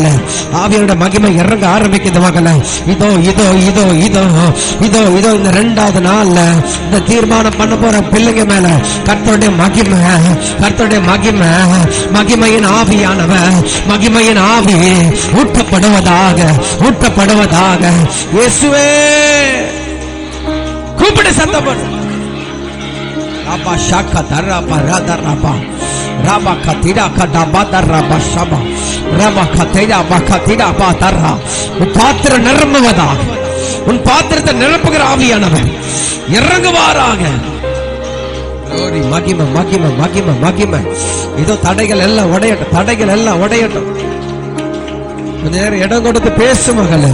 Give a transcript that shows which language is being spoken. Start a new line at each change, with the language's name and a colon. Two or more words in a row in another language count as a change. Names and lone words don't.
Tamil: ஆவியாரோட மகிமை இறங்க ஆரம்பிக்குது மகள. இதோ இதோ இதோ இதோ இதோ இதோ இந்த 2வது நாள்ல இந்த தீர்மானம் பண்ண போற பிள்ளைங்க மேல கர்த்தருடைய மகிமை, கர்த்தருடைய மகிமை, மகிமையின் ஆவியானவர், மகிமையின் ஆவி ஊற்றப்படுவதாக, ஊற்றப்படுவதாக. இயேசுவே கூப்பிடு, சத்தப்படு. Rabba shaka daraba radaraba Rabba katira kadaba daraba shaba Rabba katira bakatira badarra. உன் பாத்திரம் நிரம்புவதாக, உன் பாத்திரத்தை நிரப்புகிற ஆவியானவர் இறங்குவாராக. மகிமை மகிமை மகிமை மகிமை. இதோ தடைகள் எல்லாம் உடையட்டும், தடைகள் எல்லாம் உடையட்டும். கொஞ்ச நேரம் இடம் கொடுத்து பேசு மகளே.